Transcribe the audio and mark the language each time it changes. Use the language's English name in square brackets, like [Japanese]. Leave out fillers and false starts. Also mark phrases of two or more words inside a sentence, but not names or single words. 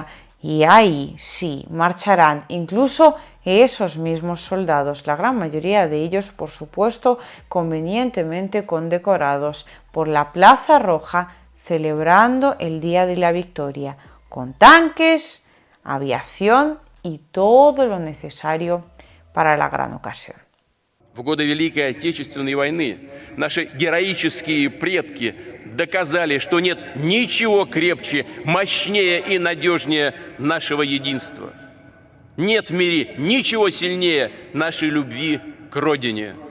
[Spanish] Y ahí sí marcharán incluso esos mismos soldados, la gran mayoría de ellos, por supuesto, convenientemente condecorados por la Plaza Roja, celebrando el Día de la Victoria, con tanques, aviación y todo lo necesario para la gran ocasión. [Russian] В годы Великой Отечественной войны наши героические предки доказали, что нет ничего крепче, мощнее и надежнее нашего единства. Нет в мире ничего сильнее нашей любви к Родине.